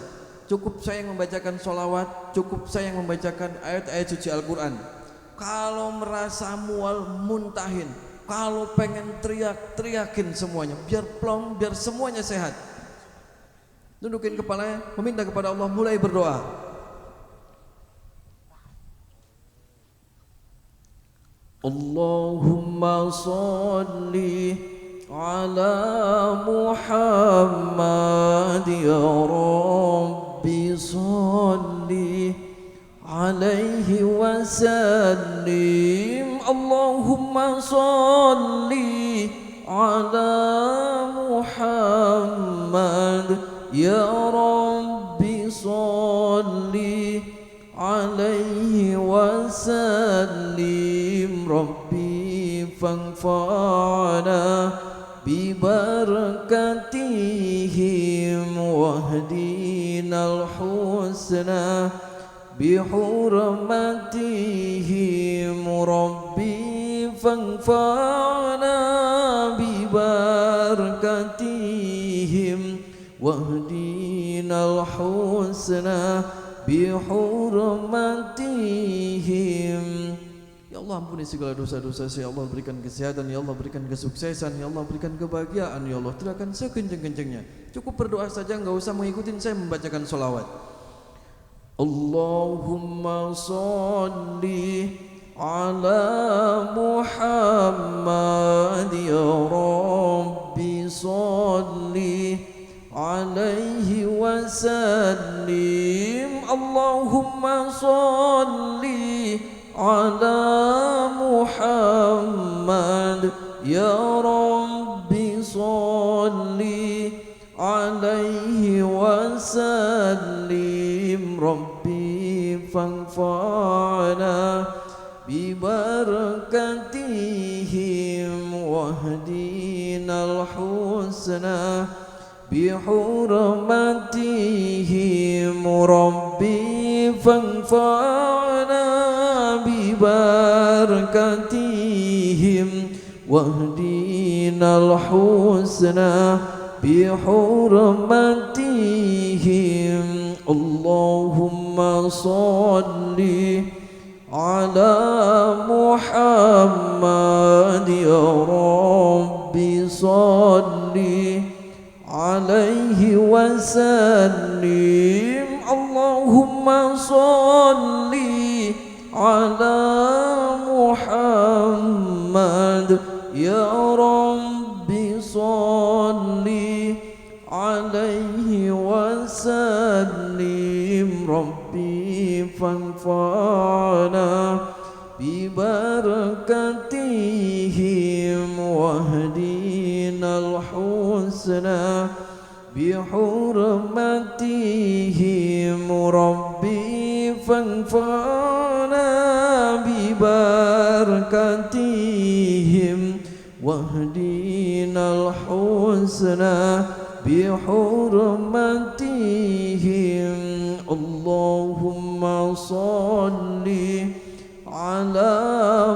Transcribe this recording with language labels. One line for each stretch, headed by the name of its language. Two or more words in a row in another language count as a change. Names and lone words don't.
Indonesian: Cukup saya yang membacakan sholawat, cukup saya yang membacakan ayat-ayat suci Al-Quran. Kalau merasa mual, muntahin. Kalau pengen teriak, teriakin semuanya. Biar plong, biar semuanya sehat. Tundukin kepalanya, meminta kepada Allah, mulai berdoa.
Arabic: اللهم صل على محمد يا رب صل عليه وسلم. اللهم صل على محمد يا رب صل عليه وسلم. رب فانفعنا ببركاتهم واهدنا الحسنى بحرمتهم. رب فانفعنا ببركاتهم واهدنا الحسنى بحرمتهم. يا الله
Indonesian: ampuni segala dosa-dosa saya,
Arabic: يا الله
Indonesian: berikan kesehatan,
Arabic: يا الله
Indonesian: berikan kesuksesan,
Arabic: يا الله
Indonesian: berikan kebahagiaan,
Arabic: يا الله.
Indonesian: Teriakan sekenceng-kencengnya. Cukup berdoa saja, enggak usah mengikuti saya membacakan sholawat.
Arabic: اللهم صل على محمد يا رب صل عليه وسلم. اللهم صل على محمد يا رب صل عليه وسلم. رب فانفعنا ببركاتهم واهدنا الحسنى بحرمتهم. رب فانفعنا ببركاتهم واهدنا الحسنى بحرمتهم. اللهم صل على محمد يا رب صل عليه وسلم. اللهم صل على محمد يا رب صل عليه وسلم. رب فانفعنا ببركاتهم واهدنا الحسنى بحرمتهم. رب فانفعنا ببركاتهم واهدنا الحسنى بحرمتهم. اللهم صل على